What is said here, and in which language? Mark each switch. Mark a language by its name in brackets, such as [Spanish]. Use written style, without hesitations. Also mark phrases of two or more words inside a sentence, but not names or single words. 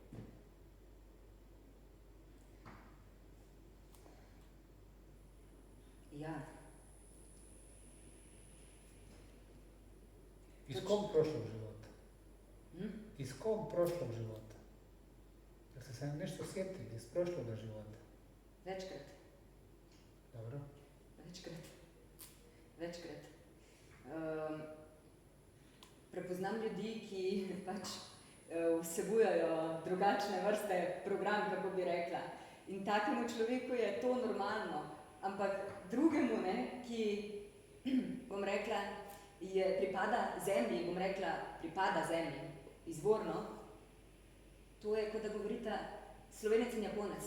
[Slovenian] Ja. [Bosnian] Iz kog prošlog života? Iz kog prošlog života? Da ste se nešto sjetili iz prošloga života? [Slovenian] Večkrat. [Bosnian] Dobro. [Slovenian] Večkrat. Prepoznam ljudi, ki pač vsebujajo drugačne vrste program, kako bi rekla. In takemu človeku je to normalno. Ampak drugemu, ne, ki, bom rekla, pripada zemlji, izvorno, to je, kot da govorita Slovenec in Japonec.